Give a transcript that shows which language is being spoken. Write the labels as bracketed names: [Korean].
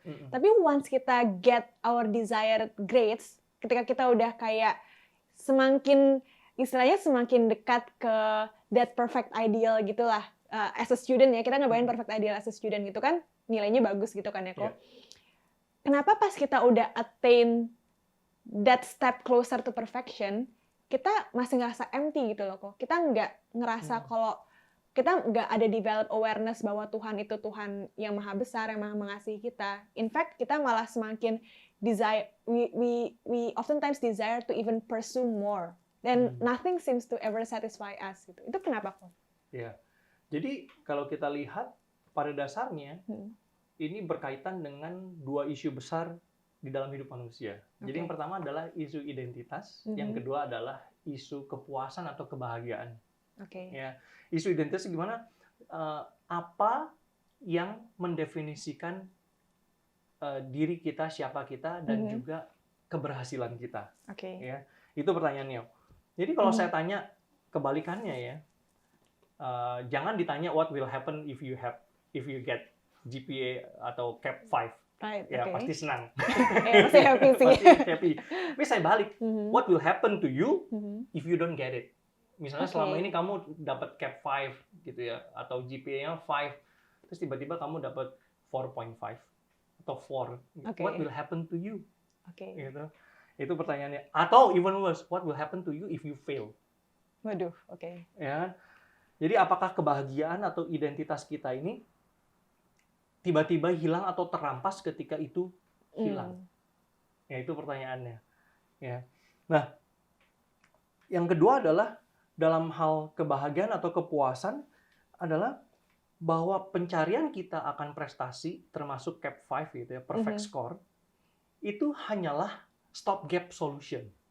[Indonesian] Tapi once kita [English] get our desired grades, [Indonesian] ketika kita udah kayak istilahnya semakin dekat ke [English] that perfect ideal [Indonesian] gitulah, as a student ya, kita ngebayangin [English] perfect ideal as a student [Indonesian] gitu kan, nilainya bagus gitu kan ya kok. Kenapa pas kita udah [English] attain that step closer to perfection, [Indonesian] kita masih ngerasa empty gitu loh kok. Kita nggak ngerasa kalau kita nggak ada develop awareness bahwa Tuhan itu Tuhan yang maha besar, yang maha mengasihi kita. [English] In fact, [Indonesian] kita malah semakin [English] desire, we oftentimes desire to even pursue more. Dan nothing seems to ever satisfy us gitu. [Indonesian] Itu kenapa kok? Ya, jadi kalau kita lihat pada dasarnya ini berkaitan dengan dua isu besar di dalam hidup manusia. Jadi yang pertama adalah isu identitas, yang kedua adalah isu kepuasan atau kebahagiaan. Ya, isu identitas gimana? Apa yang mendefinisikan diri kita, siapa kita, dan juga keberhasilan kita. Ya, itu pertanyaannya. Jadi kalau saya tanya kebalikannya ya, jangan ditanya [English] what will happen if you get [Indonesian] GPA atau Cap 5. [English] Right, [Indonesian] Ya, pasti senang. Pasti happy sih. Pasti happy. Tapi saya balik, [English] what will happen to you if you don't get it? [Indonesian] Misalnya selama ini kamu dapat Cap 5 gitu ya, atau GPA-nya 5, terus tiba-tiba kamu dapat 4.5 atau 4. [English] What will happen to you? Gitu. [Indonesian] Itu pertanyaannya. [English] Atau even worse, what will happen to you if you fail? [Indonesian] Waduh, Ya. Jadi apakah kebahagiaan atau identitas kita ini tiba-tiba hilang atau terampas ketika itu hilang? Ya, itu pertanyaannya. Ya. Nah, yang kedua adalah dalam hal kebahagiaan atau kepuasan adalah bahwa pencarian kita akan prestasi termasuk Cap 5 gitu ya, perfect score, itu hanyalah stopgap solution.